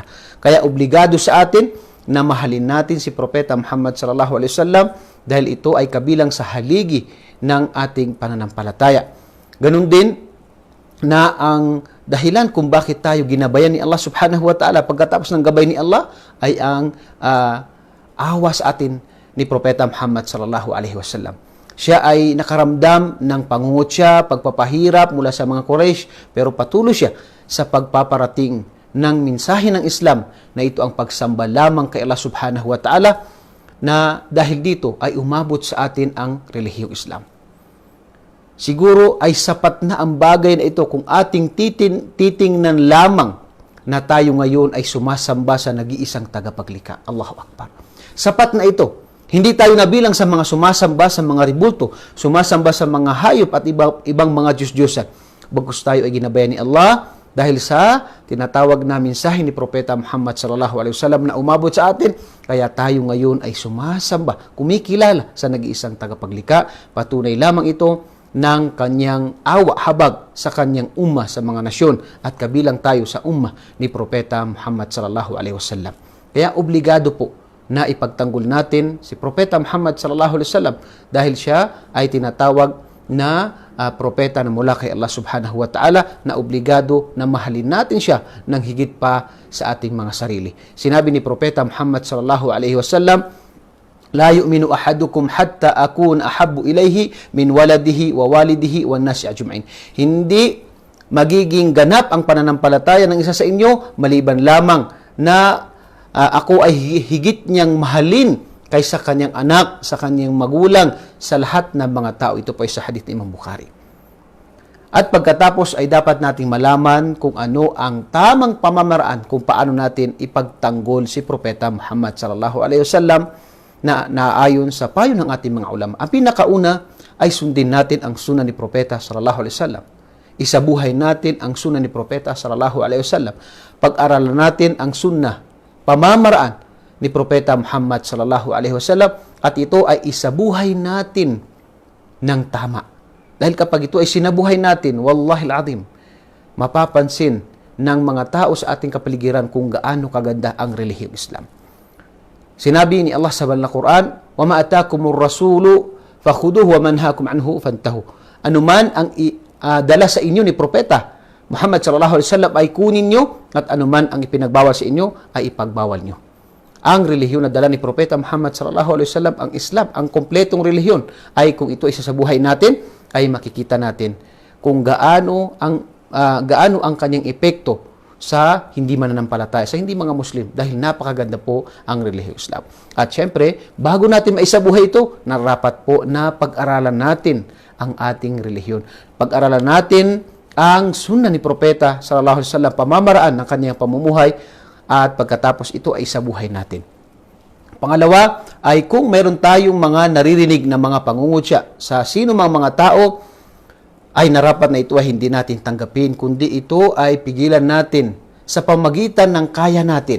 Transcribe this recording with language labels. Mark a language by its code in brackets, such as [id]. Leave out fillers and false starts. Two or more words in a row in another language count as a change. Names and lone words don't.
[tl] Kaya obligado sa atin na mahalin natin si Propeta Muhammad [ar] صلى الله عليه وسلم [tl] dahil ito ay kabilang sa haligi ng ating pananampalataya. Ganun din na ang dahilan kung bakit tayo ginabayan ni Allah [ar] سبحانه وتعالى [tl] pagkatapos ng gabay ni Allah ay ang awa sa atin ni Propeta Muhammad [ar] صلى الله عليه وسلم. [tl] Siya ay nakaramdam ng pangungutya, pagpapahirap mula sa mga Quraysh, pero patuloy siya sa pagpaparating ng mensahe ng Islam na ito ang pagsamba lamang kay Allah [ar] سبحانه وتعالى, [tl] na dahil dito ay umabot sa atin ang relihiyong Islam. Siguro ay sapat na ang bagay na ito kung ating titingnan lamang na tayo ngayon ay sumasamba sa nag-iisang tagapaglikha. [ar] الله أكبر. [tl] Sapat na ito. Hindi tayo nabilang sa mga sumasamba sa mga ribulto, sumasamba sa mga hayop at ibang mga Diyos-Diyosan. Bagkus tayo ay ginabayan ni Allah dahil sa tinatawag na mensahe ni Propeta Muhammad [ar] صلى الله عليه وسلم [tl] na umabot sa atin, kaya tayo ngayon ay sumasamba, kumikilala sa nag-iisang tagapaglikha. Patunay lamang ito ng kanyang awa habag sa kanyang umma sa mga nasyon at kabilang tayo sa umma ni Propeta Muhammad [ar] صلى الله عليه وسلم. [tl] Kaya obligado po na ipagtanggol natin si Propeta Muhammad [ar] صلى الله عليه وسلم [tl] dahil siya ay tinatawag na propeta na mula kay Allah [ar] سبحانه وتعالى, [tl] na obligado na mahalin natin siya ng higit pa sa ating mga sarili. [ar] Sinabi ni Propeta Muhammad صلى الله عليه وسلم لا يؤمن أحدكم حتى أكون أحب إليه من ولده ووالده والناس أجمعين. [tl] Hindi magiging ganap ang pananampalataya ng isa sa inyo maliban lamang na ako ay higit niyang mahalin kaysa kanyang anak, sa kanyang magulang, sa lahat ng mga tao. Ito po ay sa hadith ni Imam Bukhari. At pagkatapos ay dapat nating malaman kung ano ang tamang pamamaraan kung paano natin ipagtanggol si Propeta Muhammad [ar] صلى الله عليه وسلم [tl] na naayon sa payo ng ating mga ulama. Ang pinakauna ay sundin natin ang sunan ni Propeta [ar] صلى الله عليه وسلم. [tl] Isabuhay natin ang sunan ni Propeta [ar] صلى الله عليه وسلم. [tl] Pag-aralan natin ang sunnah, pamamaraan ni Propeta Muhammad [ar] صلى الله عليه وسلم, [tl] at ito ay isabuhay natin ng tama. Dahil kapag ito ay sinabuhay natin, [ar] والله العظيم, [tl] mapapansin ng mga tao sa ating kapaligiran kung gaano kaganda ang relihiyong Islam. Sinabi ni Allah sa banal na Quran, [ar] "وما آتاكم الرسول فخذوه وما نهاكم عنه فانتهوا." [tl] Anuman ang dala sa inyo ni Propeta Muhammad [ar] صلى الله عليه وسلم [tl] ay kunin nyo, at anuman ang ipinagbawal sa inyo ay ipagbawal nyo. Ang relihiyon na dala ni Propeta Muhammad [ar] صلى الله عليه وسلم, [tl] ang Islam, ang kompletong relihiyon, ay kung ito ay sa buhay natin, ay makikita natin kung gaano ang kanyang epekto sa hindi mananampalataya, sa hindi mga Muslim, dahil napakaganda po ang relihiyong Islam. At syempre, bago natin maisabuhay ito, narapat po na pag-aralan natin ang ating relihiyon. Pag-aralan natin ang sunnah ni Propeta [ar] صلى الله عليه وسلم, [tl] pamamaraan ng kanyang pamumuhay, at pagkatapos ito ay sabuhay natin. Pangalawa ay kung meron tayong mga naririnig na mga pangungutya sa sino mang mga tao, ay narapat na ito ay hindi natin tanggapin, kundi ito ay pigilan natin sa pamagitan ng kaya natin.